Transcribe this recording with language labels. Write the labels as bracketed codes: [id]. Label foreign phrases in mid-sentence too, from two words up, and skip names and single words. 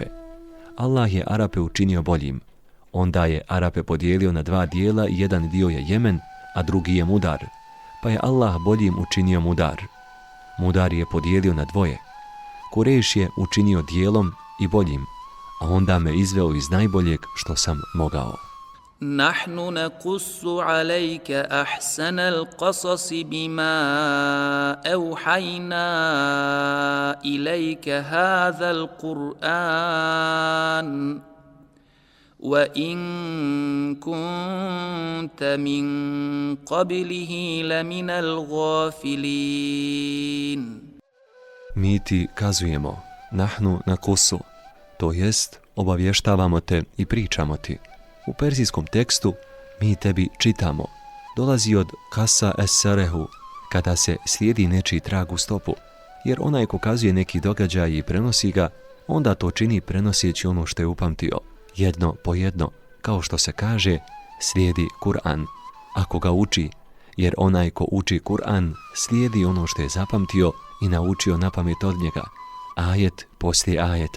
[bs] Allah je Arape učinio boljim. Onda je Arape podijelio na dva dijela i jedan dio je Jemen, a drugi je Mudar, pa je Allah boljim učinio Mudar. Mudar je podijelio na dvoje. Kurejš je učinio dijelom i boljim, a onda me izveo iz najboljeg što sam mogao. [ar] نحن نقص عليك أحسن القصص بما أوحينا إليك هذا القرآن وإن كنت من قبله لمن الغافلين. [bs] Mi ti kazujemo, [ar] نحن نقص, [bs] to jest obavještavamo te i pričamo ti. U perzijskom tekstu mi tebi čitamo, dolazi od [ar] قص الأثر, [bs] kada se slijedi nečiji trag u stopu, jer onaj ko kazuje neki događaj i prenosi ga, onda to čini prenoseći ono što je upamtio, jedno po jedno, kao što se kaže, slijedi Kur'an, ako ga uči, jer onaj ko uči Kur'an slijedi ono što je zapamtio i naučio na pamet od njega, ajet poslije ajeta.